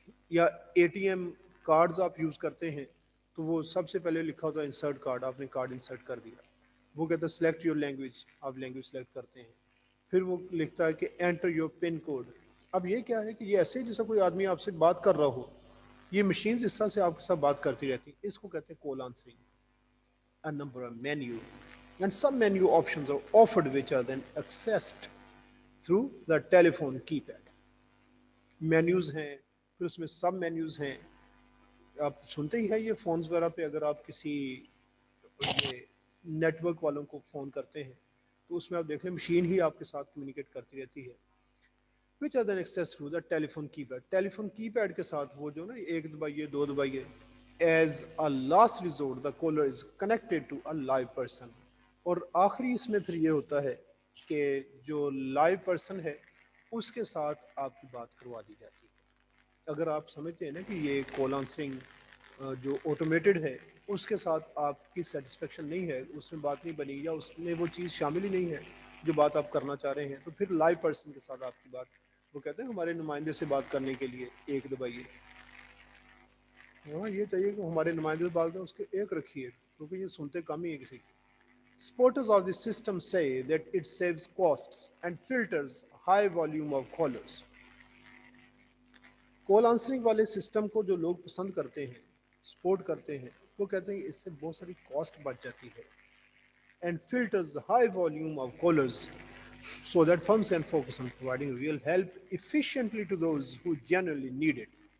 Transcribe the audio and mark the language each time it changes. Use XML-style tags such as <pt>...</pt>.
<ur>یا A T M cards آپ use کرتے ہیں تو وہ سب سے پہلے لکھا ہوتا ہے انسرٹ کارڈ, آپ نے کارڈ انسرٹ کر دیا, وہ کہتا ہے</ur> <en>select your language,</en> <ur>آپ لینگویج سلیکٹ کرتے ہیں, پھر وہ لکھتا ہے کہ</ur> <en>Enter your pin code.</en> <ur>اب یہ کیا ہے کہ یہ ایسے جیسا کوئی آدمی آپ سے بات کر رہا ہو, یہ مشینز اس طرح سے آپ کے ساتھ بات کرتی رہتی ہیں. اس کو کہتے ہیں کال answering.</ur> <en>A number of menu and some menu options are offered which are then accessed through the telephone keypad.</en> <ur>Menus ہیں, پھر اس میں سب مینیوز ہیں. آپ سنتے ہی ہیں یہ فونز وغیرہ پہ, اگر آپ کسی یہ نیٹ ورک والوں کو فون کرتے ہیں تو اس میں آپ دیکھ لیں مشین ہی آپ کے ساتھ کمیونیکیٹ کرتی رہتی ہے.</ur> <en>which are then accessed through the telephone keypad.</en> <ur>Telephone کی پیڈ کے ساتھ وہ جو نا 1 دبائیے 2 دبائیے,</ur> <en>as a last resort the caller is connected to a live person.</en> <ur>اور آخری اس میں پھر یہ ہوتا ہے کہ جو لائیو پرسن ہے اس کے ساتھ آپ کی بات کروا دی جاتی ہے. اگر آپ سمجھتے ہیں نا کہ یہ کال آنسرنگ جو آٹومیٹڈ ہے اس کے ساتھ آپ کی سیٹسفیکشن نہیں ہے, اس میں بات نہیں بنی یا اس میں وہ چیز شامل ہی نہیں ہے جو بات آپ کرنا چاہ رہے ہیں, تو پھر لائیو پرسن کے ساتھ آپ کی بات, وہ کہتے ہیں ہمارے نمائندے سے بات کرنے کے لیے ایک دبائیے. ہاں یہ چاہیے کہ ہمارے نمائندے سے بات کریں, اس کے ایک رکھیے, کیونکہ یہ سنتے کم ہی ہے کسی کی.</ur> <en>Supporters of the system say that it saves costs and filters high volume of callers.</en> <ur>Call answering والے سسٹم کو جو لوگ پسند کرتے ہیں, سپورٹ کرتے ہیں, وہ کہتے ہیں کہ اس سے بہت ساری کاسٹ بچ جاتی ہے,</ur> <en>and filters the high volume of callers so that firms can focus on providing real help efficiently to those who genuinely need it.</en>